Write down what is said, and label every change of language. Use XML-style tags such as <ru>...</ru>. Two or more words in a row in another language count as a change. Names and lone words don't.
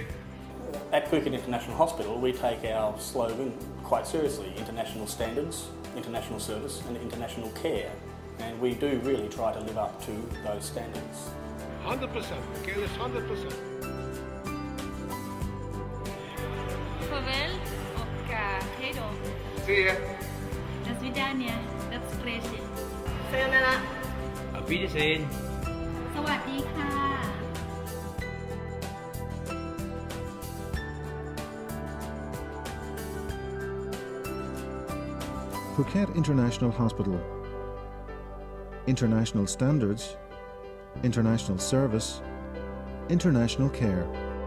<en>At Phuket International Hospital we take our slogan quite seriously: international standards, international service and international care. And we do really try to live up to those standards. 100%, care is 100%.</en> <sv>Farväl och hej då.</sv> <en>See ya.</en> <ru>До свидания. До встречи.</ru> <ja>Sayonara.</ja> <de>Auf Wiedersehen.</de> <th>สวัสดีค่ะ</th> <en>Phuket International Hospital. International standards, international service, international care.</en>